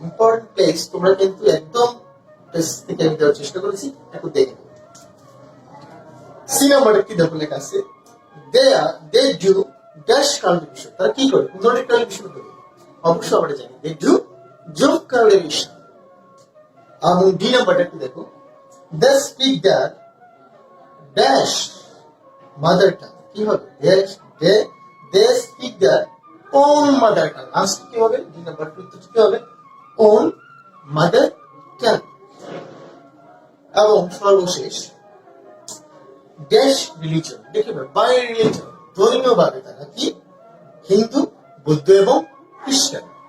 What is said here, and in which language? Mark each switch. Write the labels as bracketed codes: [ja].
[bn] Important place তোমরা কিন্তু একদম প্লেস থেকে আমি দেওয়ার চেষ্টা করেছি, একটু দেখে নিও। সি নাম্বারে কি দেখো লেখা আছে, [en] they do dash cultivation। [bn] তারা কি করে, কোন ধরনের কাল্টিভেশন করে, অবশ্যই আমরা জানি [en] they do job cultivation। [bn] এবং ডি নাম্বারটা কি দেখো, [en] they speak their dash mother tongue। [bn] কি হবে, [en] they speak their own mother tongue। [bn] আজকে কি হবে, ডি নাম্বার কি হবে, [en] own mother tongue। [bn] এবং সর্বশেষ ড্যাশ রিলিজন, দেখবে বাই রিলিজন, ধর্মীয় ভাবে তারা কি, হিন্দু, বৌদ্ধ এবং খ্রিস্টান।